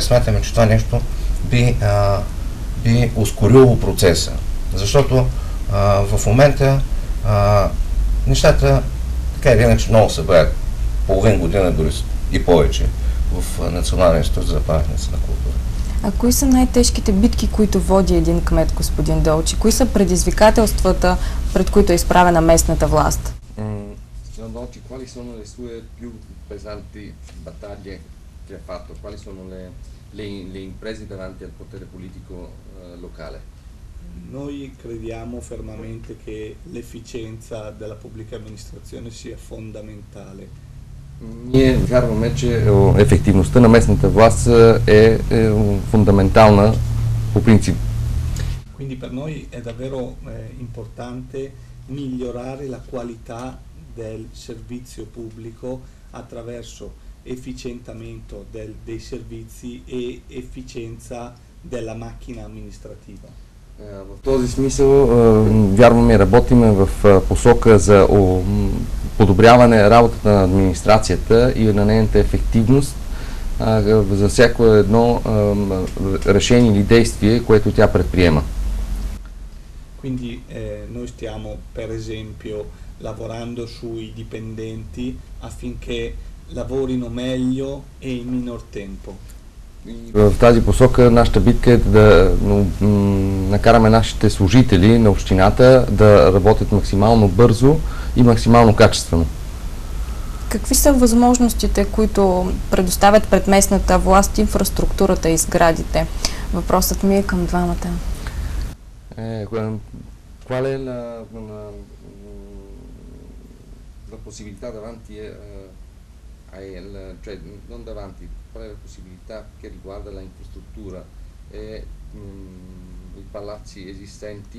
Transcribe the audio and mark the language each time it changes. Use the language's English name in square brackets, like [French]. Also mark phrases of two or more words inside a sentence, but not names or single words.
[Bulgarian] Смятаме, че това нещо би ускорило процеса, защото в момента нещата така или иначе много се бавят, половин година дори и повече в Националния институт за паметници на култура. А кои са най-тежките битки, които води един кмет, господин Долчи? Кои са предизвикателствата, пред които е изправена местната власт? [Italian] Signor Dolci, quali sono le sue più pesanti battaglie che ha fatto? Quali sono le imprese davanti al potere politico locale? Noi crediamo fermamente che l'efficienza della pubblica amministrazione sia fondamentale. [Bulgarian] Ние вярваме, че ефективността на местната власт е фундаментална по принцип. [Italian] Quindi per noi è davvero importante migliorare la qualità del servizio pubblico attraverso efficientamento dei servizi e efficienza della macchina amministrativa. [Bulgarian] В този смисъл вярваме и работиме в посока за подобряване работата на администрацията и на нейната ефективност за всяко едно решение или действие, което тя предприема. [Italian] Quindi noi stiamo per esempio lavorando sui dipendenti affinché lavorino meglio e in minor tempo. [Bulgarian] В тази посока нашата битка е да накараме нашите служители на общината да работят максимално бързо и максимално качествено. Какви са възможностите, които предоставят пред местната власт инфраструктурата и сградите? Въпросът ми е към двамата. [Italian] Qual è la possibilità davanti cioè non davanti, qual è la possibilità che riguarda la infrastruttura e i palazzi esistenti